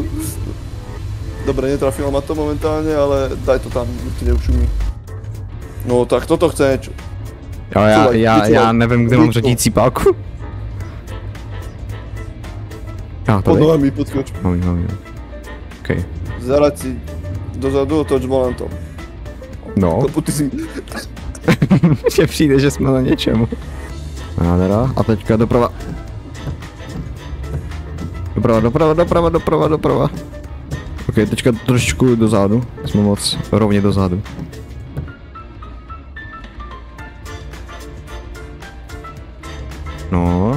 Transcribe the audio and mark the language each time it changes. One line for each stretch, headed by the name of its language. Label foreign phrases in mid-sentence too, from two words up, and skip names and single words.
Slovak: Dobre, netrafilo ma to momentálne, ale daj to tam, ti neušumí. No tak toto chce niečo.
Czech: Jo, já nevím, kde mám řadící pálku. Pod nohami, podskoč. Mám. OK.
Slovak: Zarať si dozadu, otoč volantom. No. Ty si...
Czech: Že přijde, že jsme na něčem. Nádhera. A teďka doprava. Doprava. OK, teďka trošičku dozadu. Jsme moc rovně dozadu. No.